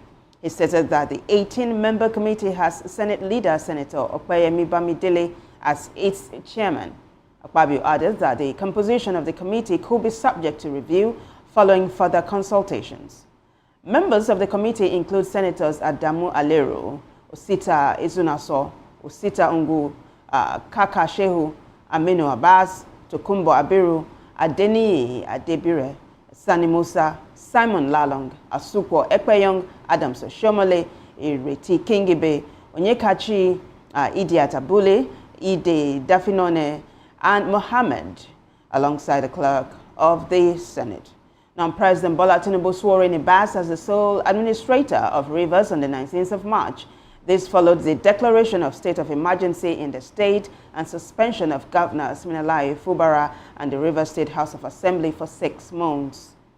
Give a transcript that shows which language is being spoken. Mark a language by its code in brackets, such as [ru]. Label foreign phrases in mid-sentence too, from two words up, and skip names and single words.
[en] He stated that the 18-member committee has Senate leader Senator Opeyemi Bamidele as its chairman. Akpabio added that the composition of the committee could be subject to review following further consultations. Members of the committee include Senators Adamu Alero, Osita Izunaso, Osita Ungu, Kaka Shehu, Aminu Abbas, Tokumbo Abiru, Adeni Adebire, Sani Musa, Simon Lalong, Asukwo Ekpeyong, Adams Oshomole, Ireti Kingibe, Onyekachi, Idi Atabule, Ide Dafinone, and Mohammed, alongside the clerk of the Senate. Now, President Bola Tinubu swore in Ibas as the sole administrator of Rivers on the 19th of March. This followed the declaration of state of emergency in the state and suspension of Governors Minalayi Fubara and the Rivers State House of Assembly for 6 months.